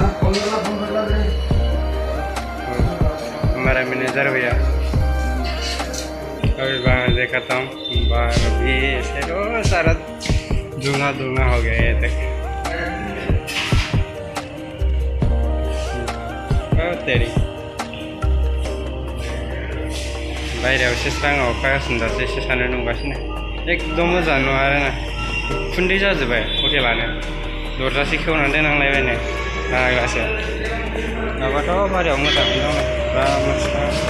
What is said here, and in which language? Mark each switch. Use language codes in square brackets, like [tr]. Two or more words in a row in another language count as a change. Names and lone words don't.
[hi] हमारा मैनेजर भैया अभी बाहर दिखाता हूँ बाहर भी ऐसे सारा धुआं धुआं हो गया है तक [brx] तेरी बायरायाव एसे स्रां अखागासिनो दासो एसे सानो नुगासिनो एकदम मोजां नुवा आरोना खुन्दै जाजोब्बाय हटेलानो दरजासे खेवनानै दोननांलायबायनो नागासो माबाथ' बारियाव मोजाङैनो दङ बिराद मोजां